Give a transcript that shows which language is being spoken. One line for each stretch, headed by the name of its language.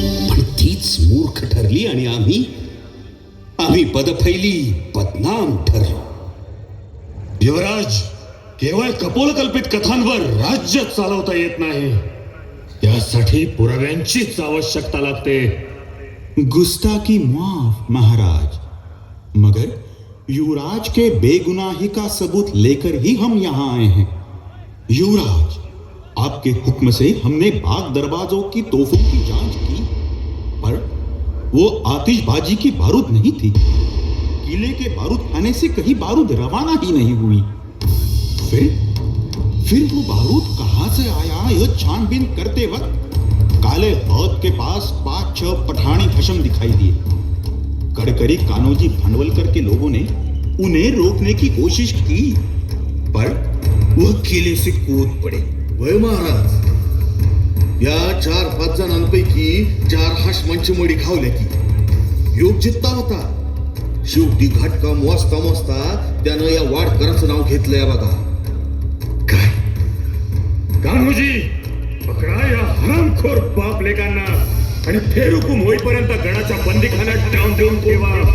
Marathi: पण तीच मूर्ख ठरली आणि आम्ही पदफैली बदनाम ठरलो. युवराज, केवळ कपोलकल्पित कथांवर राज्य चालवता येत नाही. त्यासाठी पुराव्यांचीच आवश्यकता लागते.
Hindi: गुस्ताखी माफ महाराज, मगर युवराज के बेगुनाही का सबूत लेकर ही हम यहाँ आए हैं. युवराज, आपके हुक्म से हमने बाग दरवाजों की तोपों की जांच की, पर वो आतिशबाजी की बारूद नहीं थी. किले के बारूद खाने से कहीं बारूद रवाना ही नहीं हुई. फिर वो बारूद कहां से आया यह छानबीन करते वक्त काले हौद के पास 5-6 पठानी खशम दिखाई दिए. कड़करी कानोजी भांडवलकर के लोगों ने उन्हें रोकने की कोशिश की, पर वह किले से कूद पड़े.
Marathi: वय महाराज, या 4-5 जणांपैकी 4 हाशमांची मडी खावल्या की योग जित्ता होता. शेवटी घटका मोजता त्यानं या वाडकरांचं नाव घेतलंय बघा. कान्होजी, पकडा या हरामखोर बाप लेकांना आणि फेरहुकूम होईपर्यंत गडाच्या बंदीखान्यात टाळून देऊन ठेवा.